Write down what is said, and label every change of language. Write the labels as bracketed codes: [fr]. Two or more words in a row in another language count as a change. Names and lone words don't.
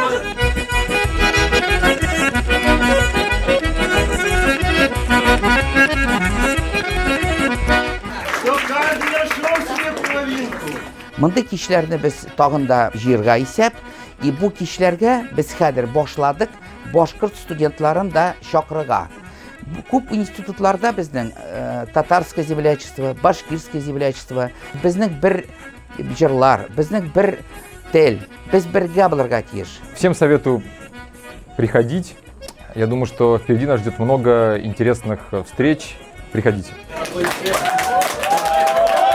[tt] Мондай кичләрне без тагын да җыярга исәп, и бу кичләргә без хәзер башладык башкорт студентларын да чакырырга. Күп институтларда безнең [ru] татарское землячество, башкирское землячество, [tt] безнең бер җырлар, безнең бер тел, без бергә булырга тиеш. [ru] Всем советую приходить. Я думаю, что впереди нас ждет много интересных встреч. Приходите.